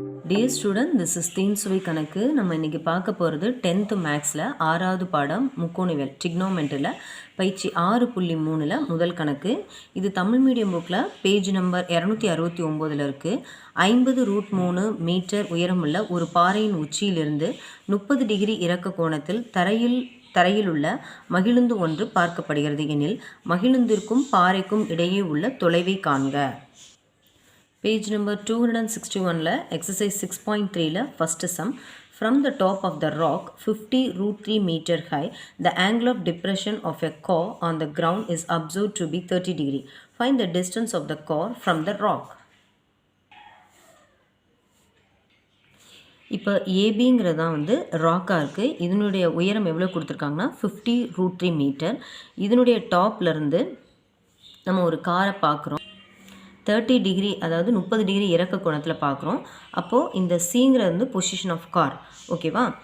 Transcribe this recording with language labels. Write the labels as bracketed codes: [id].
[en] Dear student, this is [ta] தீன்சுவை கணக்கு. நம்ம இன்னைக்கு பார்க்க போகிறது 10th மேக்ஸில் 6வது பாடம் முக்கோணவியல் ட்ரிக்னோமெட்ரியில் பயிற்சி 6.3ல் முதல் கணக்கு. இது தமிழ் மீடியம் புக்கில் பேஜ் நம்பர் 269 இருக்குது. 50√3 மீட்டர் உயரமுள்ள ஒரு பாறையின் உச்சியிலிருந்து 30 டிகிரி இறக்க கோணத்தில் தரையில் உள்ள மகிழுந்து ஒன்று பார்க்கப்படுகிறது எனில் மகிழுந்திற்கும் பாறைக்கும் இடையே உள்ள தொலைவை காண்க. [en] Page number 261 exercise 6.3 first sum. From the top of the rock 50√3 meter high, the angle of depression of a core on the ground is observed to be 30 degree. Find the distance of the core from the rock. [ta] இப்போ ஏபிங்கிறது தான் ராக்காக இருக்குது. இதனுடைய உயரம் எவ்வளோ கொடுத்துருக்காங்கன்னா 50√3 metre. இதனுடைய டாப்லேருந்து நம்ம ஒரு காரை பார்க்குறோம். 30 டிகிரி அதாவது 30 டிகிரி இறக்க கோணத்தில் பார்க்குறோம். அப்போது இந்த சிங்கிறது பொசிஷன் ஆஃப் கார். ஓகேவா?